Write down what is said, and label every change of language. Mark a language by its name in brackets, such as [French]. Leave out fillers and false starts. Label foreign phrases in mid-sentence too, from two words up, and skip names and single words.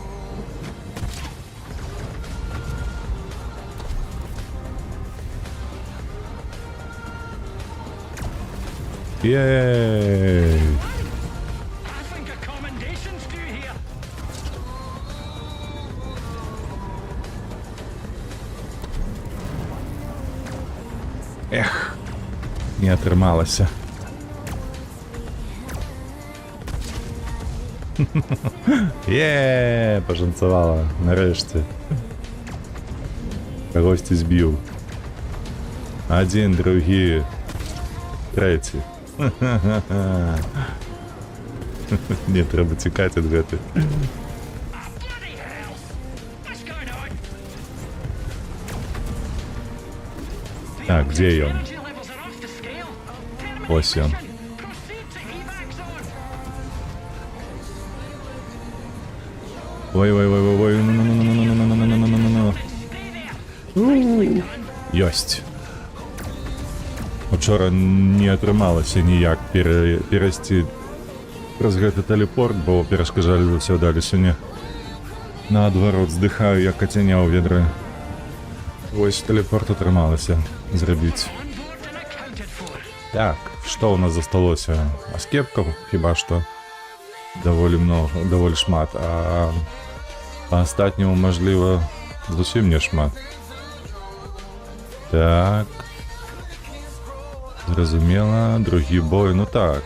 [English] Ей! I think a commendation's due here. [Belarusian] Ех, не атрымалася. Пашанцавала, нарэшце. Кагосьці збіў. Адзін, другі, трэці. Не, трэба цікаць ад гэтай. [English] Ah, bloody hell! What's going on? [Belarusian] Так, дзе ён? [English] Energy levels are off the scale. [Belarusian] Ось ён. [English] Proceed to evac zone. Ой-ой-ой-ой-ой, ну-ну-ну-ну-ну-ну-ну-ну-ну-ну-ну-ну-ну-ну. Nicely done. [Belarusian] Ёсць. Учора не атрымалася ніяк перайсці праз гэты тэлепорт, бо перашкаджалі ўсё далі сёння. Наадварот, здыхаю, як кацяня ў ведры. Вось тэлепорт атрымалася зрабіць. [English] On board and accounted for. [Belarusian] Так, што ў нас засталося? Аскепкаў хіба што даволі многа, даволі шмат, а па астатняму, мажліва, зусім не шмат. Так. Зразумела, другі бой, ну так.